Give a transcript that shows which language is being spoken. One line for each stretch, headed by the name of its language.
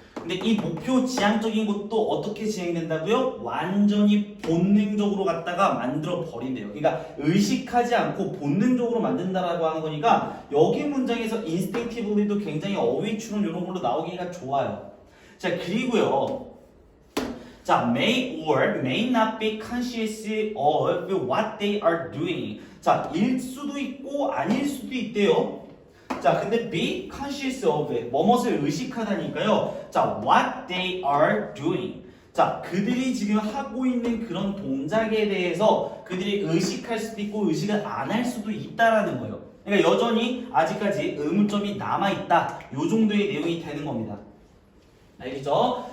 Korean: 근데 이 목표 지향적인 것도 어떻게 진행된다고요? 완전히 본능적으로 갖다가 만들어 버린대요. 그러니까 의식하지 않고 본능적으로 만든다라고 하는 거니까 여기 문장에서 instinctivelly도 굉장히 어휘 추론 이런 걸로 나오기가 좋아요. 자, 그리고요.
English: 자, may or may not be conscious of what they are doing.
Korean: 자, 일 수도 있고 아닐 수도 있대요.
English: 자,
Korean: 근데
English: be conscious of it.
Korean: 뭐뭇을 의식하다니까요.
English: 자, what they are doing.
Korean: 자, 그들이 지금 하고 있는 그런 동작에 대해서 그들이 의식할 수도 있고 의식을 안 할 수도 있다라는 거예요. 그러니까 여전히 아직까지 의문점이 남아있다. 요 정도의 내용이 되는 겁니다. 알겠죠?